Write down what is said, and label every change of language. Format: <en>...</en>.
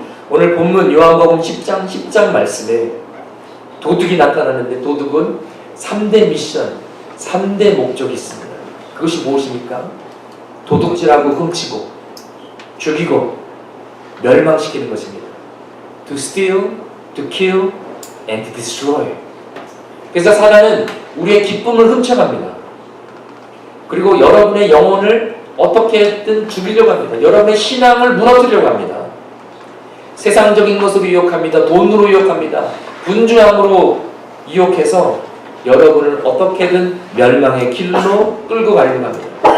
<ko>오늘 본문 요한복음 10장 말씀에 도둑이 나타나는데 도둑은 3대 미션, 3대 목적이 있습니다. 그것이 무엇입니까? 도둑질하고 훔치고 죽이고 멸망시키는 것입니다.</ko> <en>To steal, to kill, and to destroy.</en> <ko>그래서 사단은 우리의 기쁨을 훔쳐갑니다. 그리고 여러분의 영혼을 어떻게든 죽이려고 합니다. 여러분의 신앙을 무너뜨리려고 합니다. 세상적인 것으로 유혹합니다. 돈으로 유혹합니다. 분주함으로 유혹해서 여러분을 어떻게든 멸망의 길로 끌고 가려고 합니다.</ko>